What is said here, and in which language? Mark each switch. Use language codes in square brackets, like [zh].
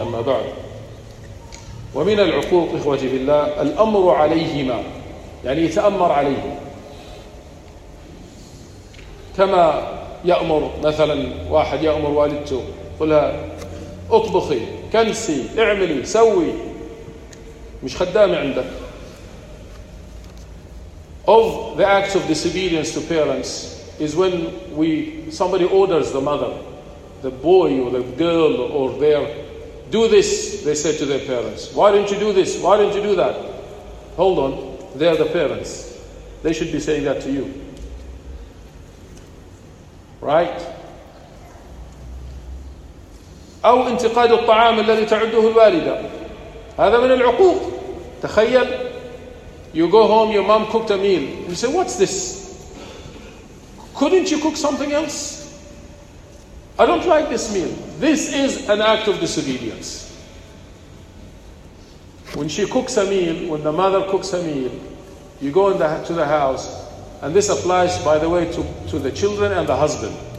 [ar] أما بعد، ومن العقوق إخوتي بالله الأمر عليهما، يعني يتأمر عليهم، كما يأمر مثلا واحد يأمر والدته قلها أطبخي، كنسي، اعملي، سوي، مش خدامة عندك. [en] Of the acts of disobedience to parents is when somebody orders the mother, the boy or the girl or their, do this, they say to their parents. Why didn't you do this? Why didn't you do that? Hold on, they're the parents. They should be saying that to you. right? [ar] أو انتقاد الطعام الذي تعده الوالدة. هذا من العقوق. تخيل, [en] you go home, your mom cooked a meal. You say, what's this? Couldn't you cook something else? I don't like this meal. This is an act of disobedience. When she cooks a meal, when the mother cooks a meal, you go in the, to the house, and this applies, by the way, to the children and the husband.